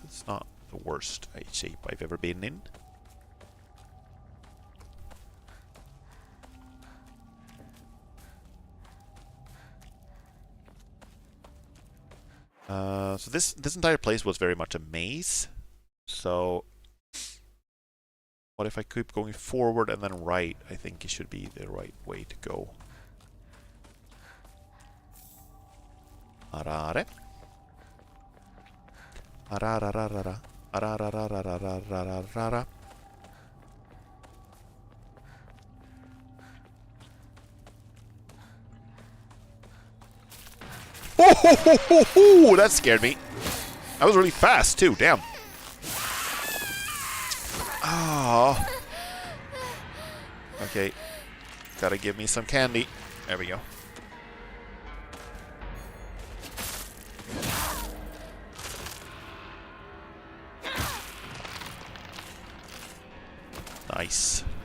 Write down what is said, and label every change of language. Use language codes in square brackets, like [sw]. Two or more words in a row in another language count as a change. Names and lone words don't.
[en] It's not the worst shape I've ever been in. So this entire place was very much a maze. So what if I keep going forward and then right? I think it should be the right way to go. Arare. Ararararara. Arararararararara. Oh, ho, ho, ho, ho! That scared me. That was really fast, too. Damn. Oh. Okay. Gotta give me some candy. There we go. Nice.